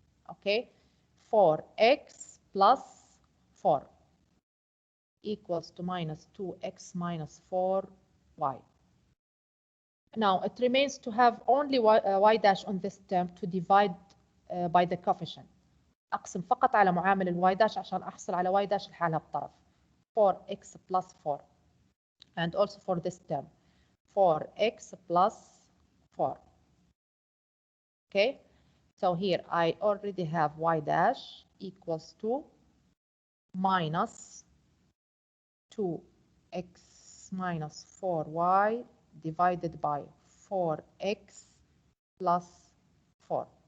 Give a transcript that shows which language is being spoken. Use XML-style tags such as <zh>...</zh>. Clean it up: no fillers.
<en>Okay, 4x plus 4 equals to minus 2x minus 4y. Now it remains to have only y dash on this term to divide by the coefficient.</en> <ar>أقسم فقط على معامل الواي داش عشان أحصل على y dash لحالها بطرف.</ar> <en>4x plus 4 and also for this term 4x plus 4. Okay, so here I already have y dash equals to minus 2x minus 4y divided by 4x plus 4.</en>